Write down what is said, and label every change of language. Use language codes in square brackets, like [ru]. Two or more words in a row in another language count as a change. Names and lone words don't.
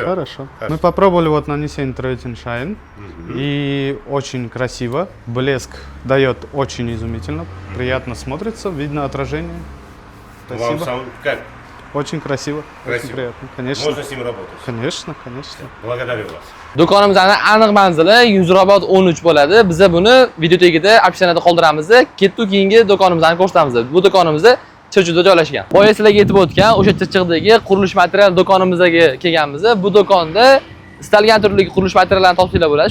[ru] Хорошо. Мы попробовали вот нанесение Tradition Shine. И очень красиво. Блеск дает очень изумительно. Приятно смотрится, видно отражение. Вам Спасибо. сам как? Очень красиво. Очень Красиво. приятно. Конечно. Можно с ним работать. Конечно, конечно. Благодарю вас. [uz] Do'konimizning aniq manzili Yuzrobod 13 bo'ladi. Biz buni video tagida opsiyada qoldiramiz. Ketdik keyingi do'konimizni ko'rsatamiz. Bu do'konimizda Chirchiqda joylashgan. Boya sizlarga aytib o'tgan, o'sha Chirchiqdagi qurilish material do'konimizga kelganmiz. Bu do'konda istalgan turdagi qurilish materiallarini topsanglar bo'ladi.